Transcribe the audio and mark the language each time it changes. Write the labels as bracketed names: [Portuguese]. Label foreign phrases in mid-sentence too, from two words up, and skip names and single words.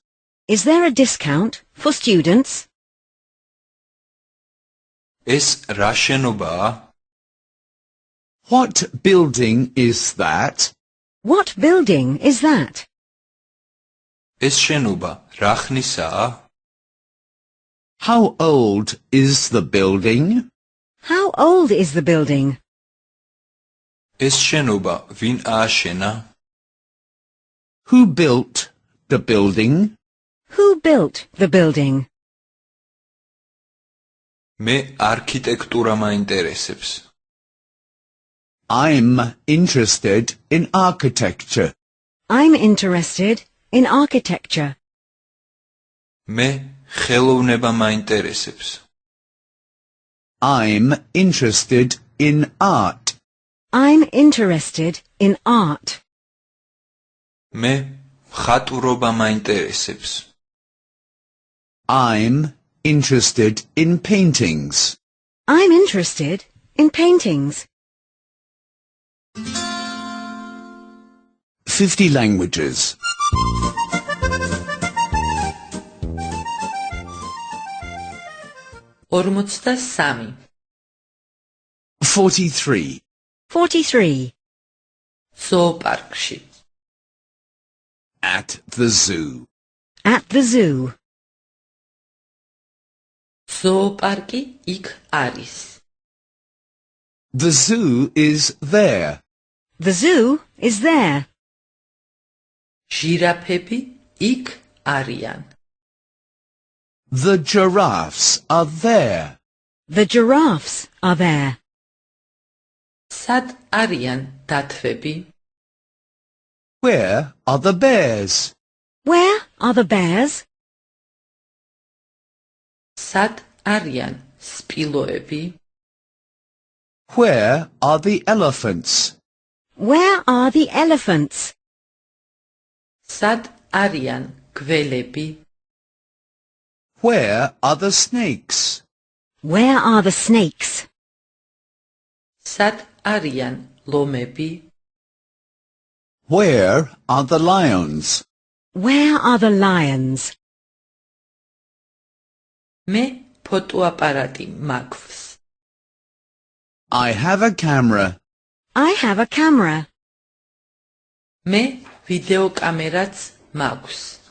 [English] Is there a discount for students? [Georgian] ეს რა შენობაა? [English] What building is that? What building is that? [Georgian] ეს შენობა რა ხნისაა? [English] How old is the building? How old is the building? [Georgian] ეს შენობა ვინ ააშენა? [English] Who built the building? Who built the building? [Georgian] მე არქიტექტურა მაინტერესებს. [English] I'm interested in architecture. I'm interested in architecture. [Georgian] მე ხელოვნება მაინტერესებს. [English] I'm interested in art. I'm interested in art. [Georgian] მე მხატვრობა მაინტერესებს. [English] I'm interested in paintings. I'm interested in paintings. 50 languages. 43 43. 43. [Georgian] ზოოპარკში [English] At the zoo. At the zoo. [Georgian] ზოოპარკი იქ არის [English] The zoo is there. The zoo is there. [Georgian] ჟირაფები იქ არიან [English] The giraffes are there. The giraffes are there. [Georgian] სად არიან დათვები [English] Where are the bears? Where are the bears? [Georgian] სად არიან სპილოები [English] Where are the elephants? Where are the elephants? [Georgian] სად არიან გველები [English] Where are the snakes? Where are the snakes? [Georgian] სად არიან ლომები [English] Where are the lions? Where are the lions? [Georgian] მე ფოტოაპარატი მაქვს [English] I have a camera. I have a camera. [Georgian] მე ვიდეოკამერაც მაქვს